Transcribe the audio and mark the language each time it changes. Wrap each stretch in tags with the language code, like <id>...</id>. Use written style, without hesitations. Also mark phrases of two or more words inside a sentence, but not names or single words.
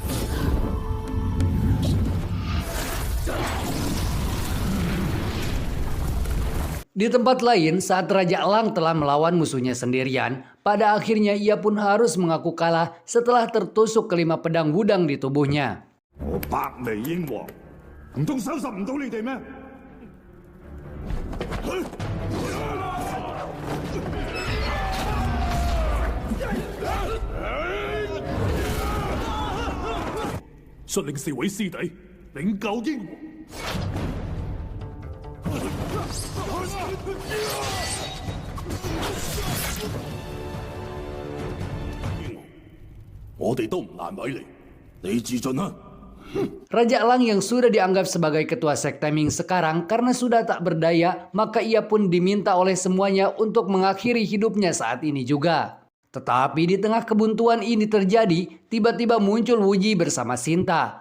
<id>Di tempat lain, saat Raja Elang telah melawan musuhnya sendirian, pada akhirnya ia pun harus mengaku kalah setelah tertusuk kelima pedang gudang di tubuhnya.</id> <yue>我百眉英皇，唔通收拾唔到你哋咩？率領4位師弟領救英皇。我哋都唔難為你，你自盡啦。</yue> <id>Raja Elang yang sudah dianggap sebagai ketua sekte Ming sekarang karena sudah tak berdaya, maka ia pun diminta oleh semuanya untuk mengakhiri hidupnya saat ini juga. Tetapi di tengah kebuntuan ini terjadi, tiba-tiba muncul Wuji bersama Sinta.</id>